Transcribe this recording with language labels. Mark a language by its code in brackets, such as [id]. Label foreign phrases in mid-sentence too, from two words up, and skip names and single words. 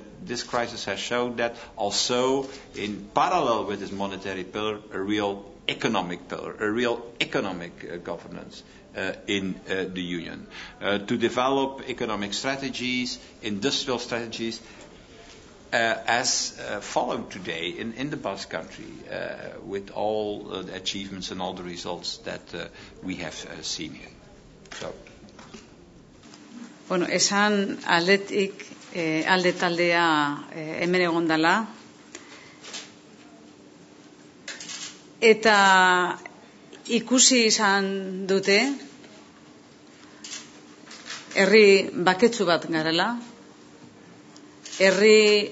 [en] This crisis has shown that also in parallel with this monetary pillar, a real economic pillar, a real economic governance in the Union. To develop economic strategies, industrial strategies, as followed today in the Basque country, with all the achievements and all the results that we have seen here. So. [eu] Bueno, esan aldetik, alde taldea hemen egondala. Eta ikusi izan dute, herri baketsu bat garela, herri